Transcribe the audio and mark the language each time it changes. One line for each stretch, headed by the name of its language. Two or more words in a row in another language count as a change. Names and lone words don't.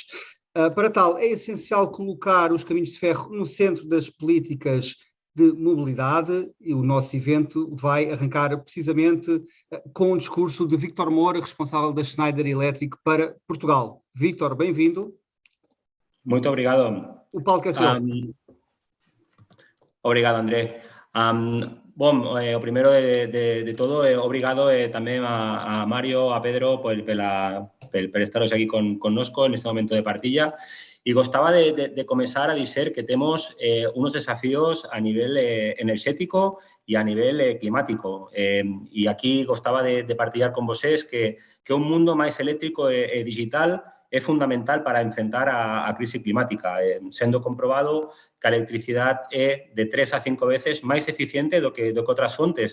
Portuguese: Para tal, é essencial colocar os caminhos de ferro no centro das políticas de mobilidade e o nosso evento vai arrancar precisamente com o discurso de Víctor Moura, responsável da Schneider Electric para Portugal. Víctor, bem-vindo. Muito obrigado. O palco é seu.
Galician: Obrigado, André. Bom, o primeiro de todo, obrigado tamén a Mario, a Pedro, por estaros aquí connosco neste momento de partilla. E gostaba de comenzar a dizer que temos unos desafíos a nivel energético e a nivel climático. E aquí gostaba de partillar con vosés que un mundo máis eléctrico e digital é fundamental para enfrentar a crise climática, sendo comprobado que a electricidade é de 3 a 5 veces máis eficiente do que outras fontes.